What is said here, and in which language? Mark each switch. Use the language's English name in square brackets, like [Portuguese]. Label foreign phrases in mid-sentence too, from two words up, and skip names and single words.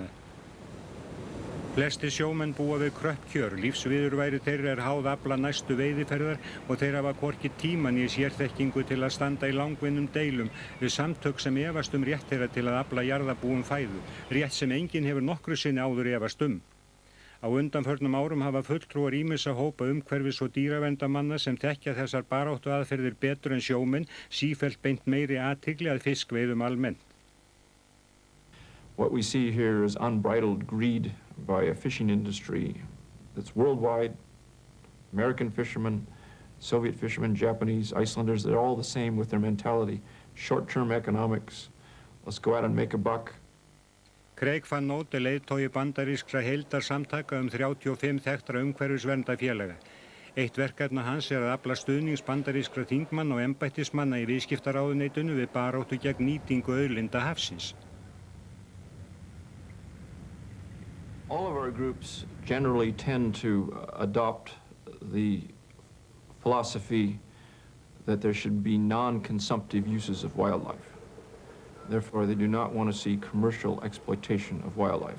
[Icelandic] Flestir sjómenn búa við kröpp kjör, lífsviðurværi þeirra háð afla næstu veiðiferðar og þeir hafa hvorki tíma né sérþekkingu til að standa í langvinnum deilum við samtök sem efast rétt þeirra til að afla jarðarbúum fæðu, rétt sem enginn hefur nokkru sinni áður efast Á undanförnum árum hafa fulltrúar ýmissa hópa umhverfis- og dýraverndarmanna sem þekkja þessar baráttu aðferðir betur en sjómenn sífellt beint meiri athygli að fiskveiðum almennt. [English] What we see here is unbridled greed by a fishing industry that's worldwide. American fishermen, Soviet fishermen, Japanese, Icelanders, they're all the same with their mentality. Short-term economics, let's go out and make a buck. [Icelandic] Craig Van Noot er leiðtogi bandarískra heildarsamtaka 35 þekktra umhverfisverndafélaga. Eitt verkefna hans er að afla stuðnings bandarískra þingmanna og embættismanna í viðskiptaráðuneytinu við baráttu gegn nýtingu auðlinda hafsins. [English] All of our groups generally tend to adopt the philosophy that there should be non-consumptive uses of wildlife. Therefore, they do not want to see commercial exploitation of wildlife.